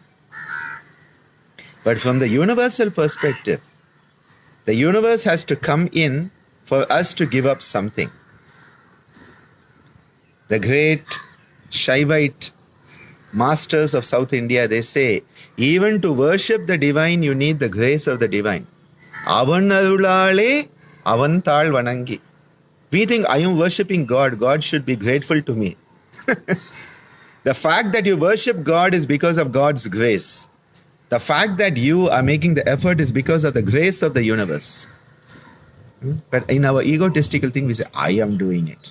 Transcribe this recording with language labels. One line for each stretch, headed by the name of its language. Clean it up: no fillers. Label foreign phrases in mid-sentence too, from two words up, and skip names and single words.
English: But from the universal perspective, the universe has to come in for us to give up something. The great Shaivite masters of South India, they say, even to worship the divine, you need the grace of the divine.
Tamil: அவன் அருளாலே அவன் தாள் வணங்கி.
English: We think I am worshipping God. God should be grateful to me. The fact that you worship God is because of God's grace. The fact that you are making the effort is because of the grace of the universe. But in our egotistical thing, we say, I am doing it.